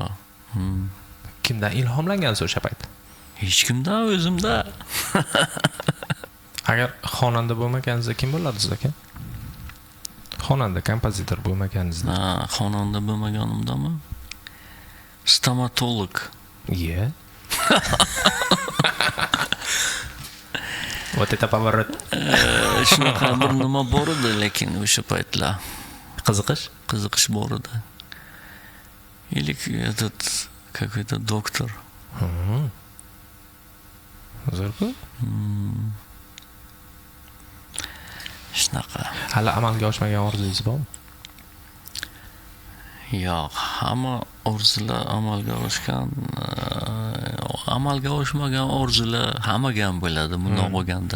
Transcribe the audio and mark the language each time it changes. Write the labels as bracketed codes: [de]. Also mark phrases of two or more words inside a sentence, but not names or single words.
[uz] Kimdan ilhomlangansiz o'sha payt? Hech kimdan, o'zimda. Agar xonanda bo'lmaganingizda kim bo'lardingiz aka? xonanda, kompozitor bo'lmaganingizda. Xonanda bo'lmaganimdami? Stomatolog. [ru] Вот это поворот. [uz] Shunaqa bir nima bor edi, lekin o'sha paytlar qiziqish bor edi. [ru] Или этот какой-то доктор. [uz] Zo'r-ku. Shunaqa. Hali amalga oshmagan orzungiz bormi? Yo'q, hamma orzular amalga oshgan, amalga oshmagan orzular hammaga ham bo'ladi, bundoq bo'lganda.